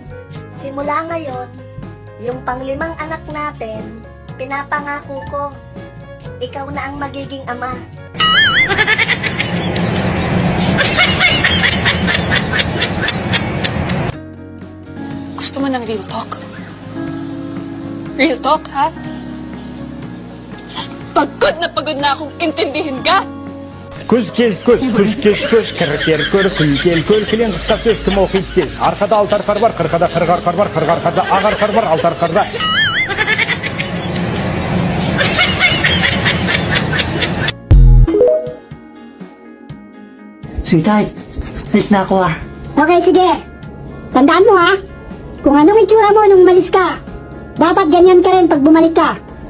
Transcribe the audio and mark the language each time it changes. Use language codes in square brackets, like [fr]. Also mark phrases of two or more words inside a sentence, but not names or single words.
[tl] Simula ngayon, yung panglimang anak natin, pinapangako ko, ikaw na ang magiging ama. Gusto mo ng [en] real talk? Real talk, [tl] ha? Pagod na akong intindihin ka! [kk] Күз кез көз, күз кез көз, кіркер көр, күлкел көл, келен қысқа сөз, кім оқиды тез. Арқада алты арқар бар, қырқада қырық арқар бар, қырық арқада ақ арқар бар, алты арқарда. [tl] Sweetheart, alis na ako ah. Okay, sige. Tandaan mo ha, kung anong itsura mo nung umalis ka, dapat ganyan ka rin pag bumalik ka.